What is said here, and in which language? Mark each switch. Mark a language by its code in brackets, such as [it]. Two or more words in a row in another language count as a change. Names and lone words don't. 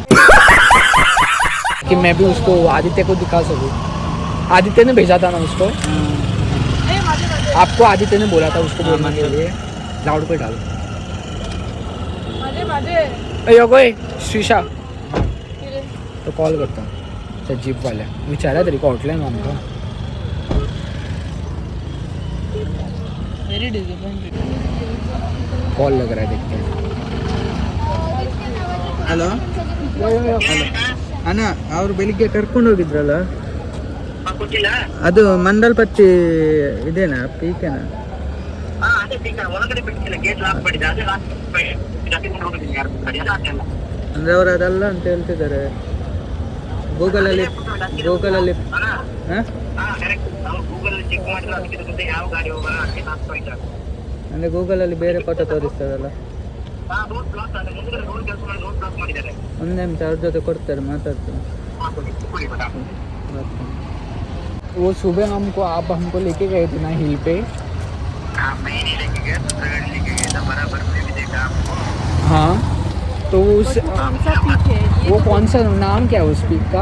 [hi] कि मैं भी उसको आदित्य को दिखा सकूँ. आदित्य ने भेजा था ना उसको. आपको आदित्य ने बोला था उसको बोलने के लिए. लाउड पे डालो. अयो कोई शीशा तो कॉल करता हूँ [kok] त्या जीप वाल्या. विचारा तरी आउटलाईन आमकां. [en] very disappointed. [hi] कॉल लग रहा है, देखते हैं. [kn] ಹಲೋ ಅಣ್ಣ, ಅವ್ರು ಬೆಳಿಗ್ಗೆ ಕರ್ಕೊಂಡು ಹೋಗಿದ್ರಲ್ಲ, ಗೊತ್ತಿಲ್ಲ. ಅದು ಮಂಡಲ್ಪಟ್ಟಿ ಇದೇನಾ, ಪೀಕೆನಾ? ಅದೇ ಪೀಕ ಒಳಗಡೆ ಬಿಟ್ಟಿಲ್ಲ, [en] gate lock [kn] ಮಾಡಿದೆ. ಅದೇ ಲಾಕ್ ಹೋಗಿದ್ದೀನಿ ಯಾರು ಗಾಡಿ ಅಲ್ಲ ಅದೆಲ್ಲ. ಅಂದರೆ ಅವರು ಅದಲ್ಲ ಅಂತ ಹೇಳ್ತಿದ್ದಾರೆ ಗೂಗಲಲ್ಲಿ. ಹಾಂ, ಕರೆಕ್ಟ್. ನಾವು ಗೂಗಲ್ ಚೆಕ್ ಮಾಡಿದ್ರೆ ಅದಕ್ಕೆ ಮುಂದೆ ಯಾವ ಗಾಡಿ ಹೋಗಲ್ಲ, ಅದಕ್ಕೆ ಲಾಕ್ ಮಾಡಿದ್ದಾರೆ. ಅಂದರೆ ಗೂಗಲಲ್ಲಿ ಬೇರೆ ಫೋಟೋ ತೋರಿಸ್ತದಲ್ಲ. [en] road block [kn] ಆಗಿದೆ, ಮುಂದೆ ರೋಡ್ ಕೆಲಸ ಮಾಡಿ [en] road block [kn] ಮಾಡಿದ್ದಾರೆ. ಒಂದು ನಿಮಿಷ ಅವ್ರ ಜೊತೆ ಕೊಡ್ತಾರೆ, ಮಾತಾಡ್ತೀನಿ. [hi] वो सुबह हमको लेके गए थे ना हिल पे. मैं नहीं लेके गया, दूसरा गाड़ी लेके गया था. बराबर में भी देखा आपको. हाँ, तो उस वो कौन सा नाम क्या है उस पीक का?